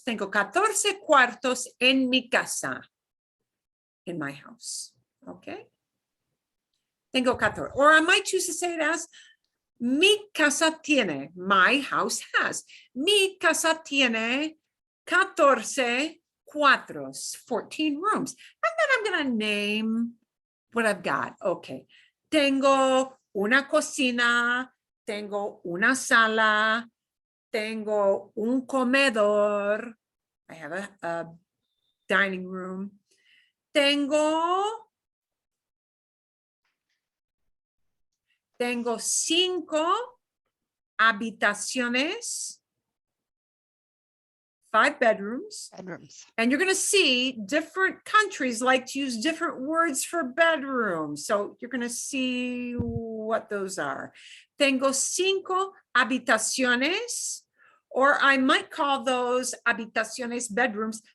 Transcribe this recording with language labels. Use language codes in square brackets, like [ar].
[es] Tengo 14 cuartos en mi casa, [en] in my house. [es] Okay. Tengo 14. [en] Or I might choose to say it as [es] mi casa tiene, [en] my house has. [es] Mi casa tiene 14 cuartos, [en] 14 rooms. And then I'm going to name what I've got. Okay. [es] Tengo una cocina, tengo una sala, tengo un comedor. [en] I have a dining room. [es] Tengo 5 habitaciones, [en] 5 bedrooms. And you're going to see different countries like to use different words for bedroom. So you're going to see what those are. [es] Tengo 5 habitaciones, [en] or I might call those habitaciones bedrooms.